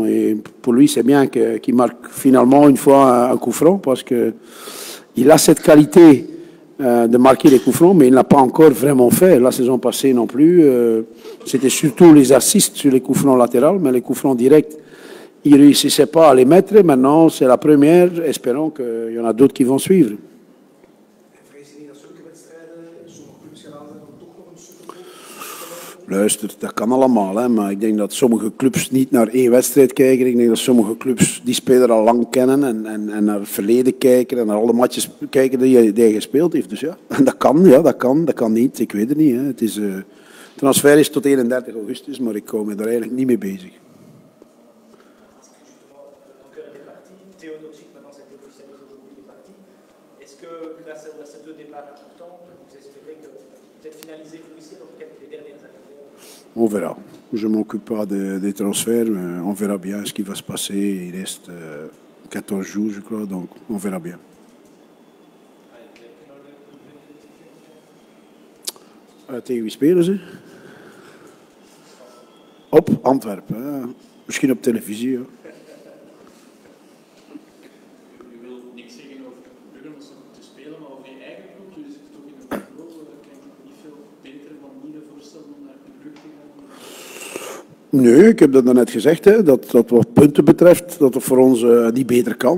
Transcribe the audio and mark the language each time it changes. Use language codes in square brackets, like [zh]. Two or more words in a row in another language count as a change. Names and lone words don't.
[fr] Et pour lui, c'est bien qu'il marque finalement une fois un coup franc, parce que il a cette qualité de marquer les coups francs, mais il ne l'a pas encore vraiment fait. La saison passée non plus. C'était surtout les assists sur les coups francs latéraux, mais les coups francs directs, il ne réussissait pas à les mettre. Maintenant, c'est la première. Espérons qu'il y en a d'autres qui vont suivre. [nl] Luister, dat kan allemaal, hè, maar ik denk dat sommige clubs niet naar één wedstrijd kijken. Ik denk dat sommige clubs die speler al lang kennen en naar het verleden kijken en naar alle matches kijken die hij gespeeld heeft. Dus ja, dat kan niet. Ik weet het niet. Hè. Het is, transfer is tot 31 augustus, maar ik hou me daar eigenlijk niet mee bezig. [fr] On verra. Je ne m'occupe pas des transferts, mais on verra bien ce qui va se passer. Il reste 14 jours, je crois, donc on verra bien. [nl] Tegen wie spelen ze? Op Antwerpen. Hè? Misschien op televisie. Ja. Nee, ik heb dat net gezegd, hè, dat wat punten betreft, dat het voor ons niet beter kan.